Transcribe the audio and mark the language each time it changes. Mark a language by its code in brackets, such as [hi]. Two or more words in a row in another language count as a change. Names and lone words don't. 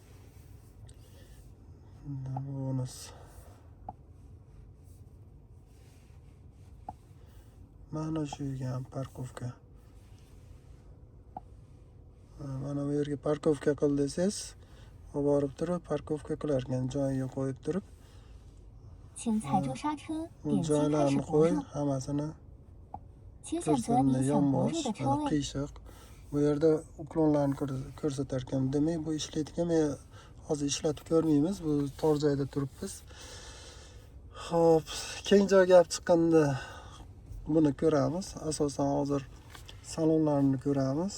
[uz] Bonus. Mana shu ekan parkovka. Mana bu yerga parkovka qil desangiz, olib borib turib parkovka qilar ekan, joyiga qo'yib turib. [zh] 请踩住刹车，点击开始 [uz] Joylarni [zh] 泊 [uz] qo'y, [zh] 入， [uz] hammasini [zh] 请选择你想泊入的车 [uz] mana [zh] 位。 [uz] qiyshiq. Bu yerda uklonlarni ko'rsatar ekan. Demak, bu ishlaydigan, men hozir ishlatib ko'rmaymiz. Bu tor joyda turibmiz. Xo'p, keng joyga gap chiqqanda buni ko'ramiz. Asosan hozir salonlarni ko'ramiz.